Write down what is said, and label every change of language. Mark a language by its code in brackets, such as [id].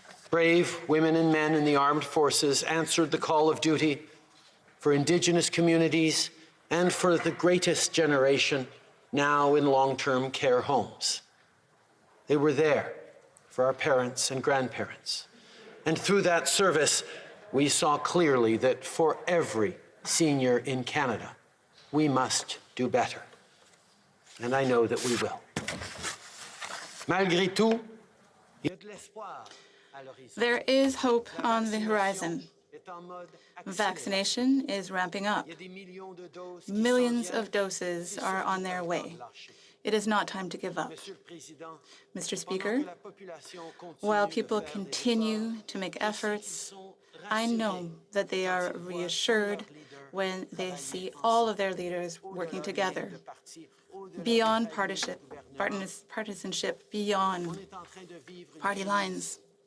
[en] Brave women and men in the armed forces answered the call of duty for Indigenous communities and for the greatest generation now in long-term care homes. They were there for our parents and grandparents. And through that service, we saw clearly that for every senior in Canada, we must do better. And I know that we will. [fr] Malgré tout, il y a de l'espoir. [en] There is hope on the horizon. Vaccination is ramping up. Millions of doses are on their way. It is not time to give up. Mr. Speaker, while people continue to make efforts, I know that they are reassured when they see all of their leaders working together, beyond partisanship, beyond party lines.